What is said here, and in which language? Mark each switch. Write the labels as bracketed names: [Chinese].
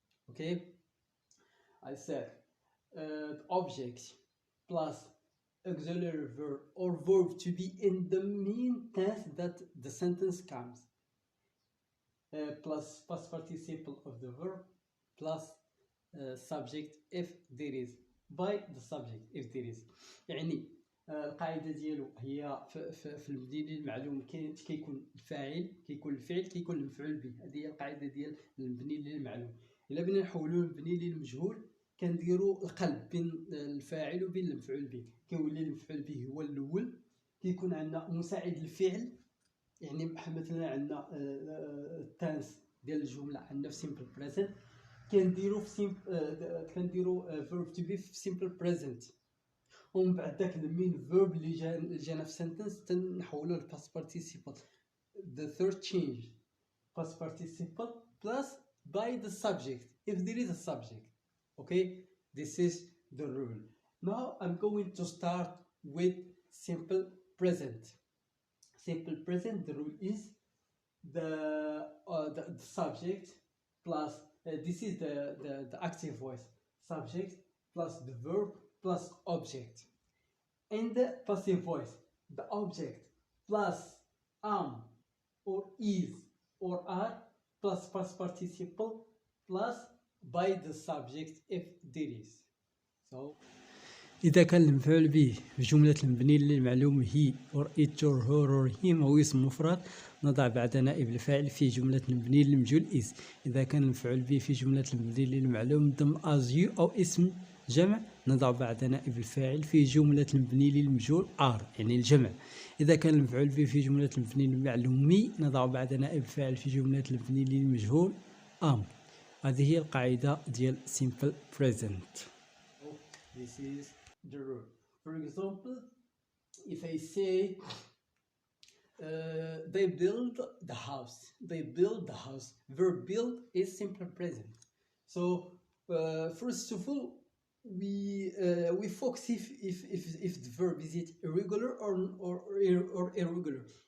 [English] Okay, I said object plus auxiliary verb or verb to be in the main tense that the sentence comes, plus past participle of the verb plus subject if there is by the subject if there is. [Arabic] يعني القاعده ديالو هي في المبني للمعلوم كيكون الفاعل كيكون الفعل كيكون المفعول به. هذه هي القاعده ديال المبني للمعلوم. الا بغينا نحولوه لمبني للمجهول كنديروا القلب بين الفاعل وبين المفعول به. كيولي المفعول به هو الاول، كيكون عندنا مساعد الفعل، يعني مثلا عندنا التنس ديال الجمله عندنا في سيمبل بريزنت كنديرو في كنديرو verb to be في simple present، ومن بعد داك المين verb اللي جانا في sentence تنحولو ل past participle. [English] The third change past participle plus by the subject if there is a subject. Okay, this is the rule. Now I'm going to start with simple present. Simple present, the rule is the subject plus this is the active voice, subject plus the verb plus object. In the passive voice, the object plus am or is or are plus past participle plus by the subject if there is. [Arabic] So إذا كان المفعول به في جملة المبني للمعلوم هي [English] or it or her or him [Arabic] أو اسم مفرد نضع بعد نائب الفاعل في جملة المبني للمجهول is. إذا كان المفعول به في جملة المبني للمعلوم ضمن [English] as you [Arabic] أو اسم جمع نضع بعد نائب الفاعل في جملة المبني للمجهول are يعني الجمع. إذا كان المفعول به في جملة المبني للمعلوم نضع بعد نائب الفاعل في جملة المبني للمجهول am. هذه هي القاعدة ديال simple present. [English] This is the rule. For example, if I say they build the house, verb build is simple present. So first of all we focus if the verb is it irregular or irregular.